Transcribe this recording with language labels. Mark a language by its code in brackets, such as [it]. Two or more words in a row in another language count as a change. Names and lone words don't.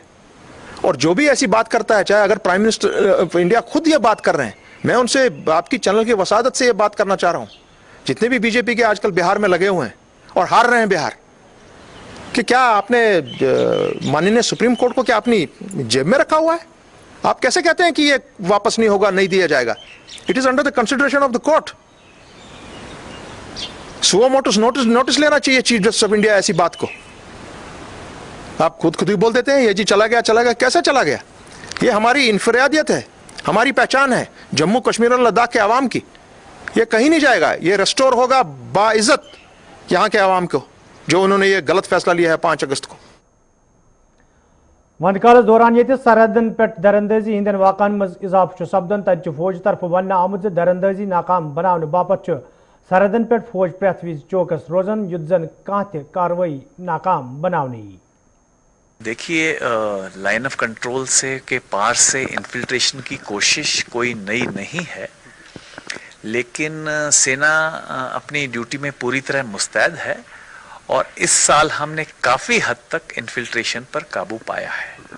[ur] اور جو بھی ایسی بات کرتا ہے، چاہے اگر [en] Prime Minister of India [ur] خود یہ بات کر رہے ہیں، میں ان سے آپ کی چینل کی وسادت سے یہ بات کرنا چاہ رہا ہوں، جتنے بھی بی جے پی کے آج کل بہار میں لگے ہوئے ہیں اور ہار رہے ہیں بہار، کہ کیا آپ نے ماننیہ سپریم کورٹ کو کیا اپنی جیب میں رکھا ہوا ہے؟ آپ کیسے کہتے ہیں کہ یہ واپس نہیں ہوگا، نہیں دیا جائے گا؟ [en] It is under the consideration of the court. [ur] سو نوٹس لینا چاہیے [en] Chief Justice of India [ur] ایسی بات کو. آپ خود ہی بول دیتے ہیں یہ جی چلا گیا. کیسے چلا گیا؟ یہ ہماری انفرادیت ہے، ہماری پہچان ہے جموں کشمیر اور لداخ کے عوام کی. یہ کہیں نہیں جائے گا، یہ ریسٹور ہوگا باعزت یہاں کے عوام کو، جو انہوں نے یہ غلط فیصلہ لیا ہے 5 اگست کو. [ks] وند کالس دوران یہ سرحدن پہ درندازی ہندین واقعن مز اضافہ سپدن، تت فوج طرف ون آمت درندازی ناکام بنانے باپت سرحدن پہ فوج پریت وز چوکس روزان یت زن کان تہ کاروٲیی ناکام بنانے. [ur] دیکھیے، لائن آف کنٹرول سے کے پار سے انفلٹریشن کی کوشش کوئی نئی نہیں ہے، لیکن سینا اپنی ڈیوٹی میں پوری طرح مستعد ہے، اور اس سال ہم نے کافی حد تک انفلٹریشن پر قابو پایا ہے.